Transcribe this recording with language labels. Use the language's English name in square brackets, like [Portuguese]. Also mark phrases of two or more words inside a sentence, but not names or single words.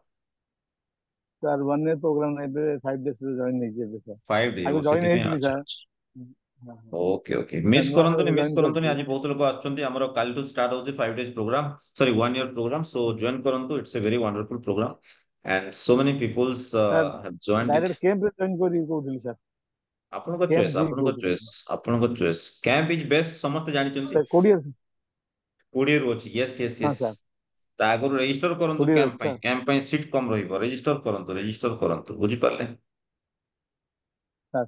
[Odia] ସାର୍ 1 [English] year programme [Odia] ଏବେ 5 ଡେଜ୍ ରେ ଜଏନ୍ ହେଇଛି ଏବେ ସାର୍ 5 ଡେ ଆଗେ ଓ ଜଏନ୍ ସେଥିପାଇଁ ହେଇଥିଲି ଆଚ୍ଛା ସାର୍ ଆଚ୍ଛା ହଁ, ହଁ। [English] okay okay [Odia] ସାର୍ ମିସ୍ ନୂଆ କରନ୍ତୁନି ମିସ୍ ଜଏନ୍ କରନ୍ତୁନି କରିଛି ଆଜି ବହୁତ ଲୋକ ଆସୁଛନ୍ତି ଆମର କାଲିଠୁ ଷ୍ଟାର୍ଟ ହଉଛି 5 [English] days programme [Odia] ସରି 1 [English] year programme [Odia] ସୋ ଜଏନ୍ କରନ୍ତୁ [English] it's a very wonderful programme and so many peoples [Odia] ସାର୍ [English] have joined it [Odia] ଡାଇରେକ୍ଟ କ୍ୟାମ୍ପରେ ଜଏନ୍ କରିକି କହୁଥିଲି ସାର୍ ଆପଣଙ୍କ କ୍ୟାମ୍ପ ଚଏସ୍ ଯିବି ଆପଣଙ୍କ କହୁଥିଲି ଚଏସ୍ ଆପଣଙ୍କ [English] choice camp is best [Odia] ସମସ୍ତେ ଜାଣିଛନ୍ତି ସାର୍ 20 20 ରୁ ଅଛି [English] yes yes [Odia] ହଁ ୟେସ୍ ସାର୍ ତା ଆଗରୁ ରେଜିଷ୍ଟର କରନ୍ତୁ 20 ଅଛି ସାର୍ କ୍ୟାମ୍ପ ପାଇଁ ସିଟ୍ କମ ରହିବ ରେଜିଷ୍ଟର କରନ୍ତୁ ବୁଝିପାରିଲେ ସାର୍